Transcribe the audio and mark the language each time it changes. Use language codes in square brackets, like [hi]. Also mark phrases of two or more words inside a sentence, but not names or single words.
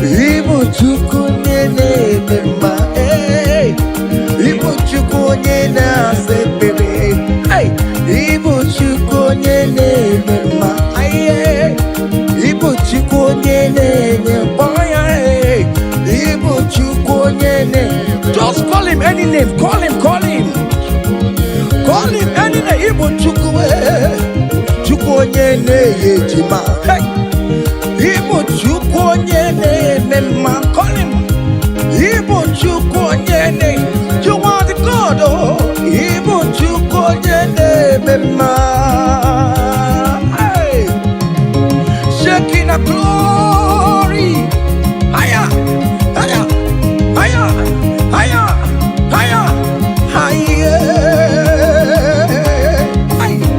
[ig] Ị bụ Chukwu onye na-eme mma, ee. Ị bụ Chukwu onye na-asa ekpere, ee. Ị bụ Chukwu onye na-eme mma, ee. Ị bụ Chukwu onye na-enye mkpọ ya, ee. Ị bụ Chukwu onye na-, [en] just call him any name, call him, call him. Call him any name, [ig] ị bụ Chukwu, ee. Chukwu onye na-enye ejima, hey. Ị bụ Chukwu onye na-eme mma, [en] call him. [ig] Ị bụ Chukwu onye na-, [en] you are the God, oh. [ig] Ị bụ Chukwu onye na-eme mma. [en] Hey. Shaking a glory. Higher, higher, higher, higher, higher, higher. Hey.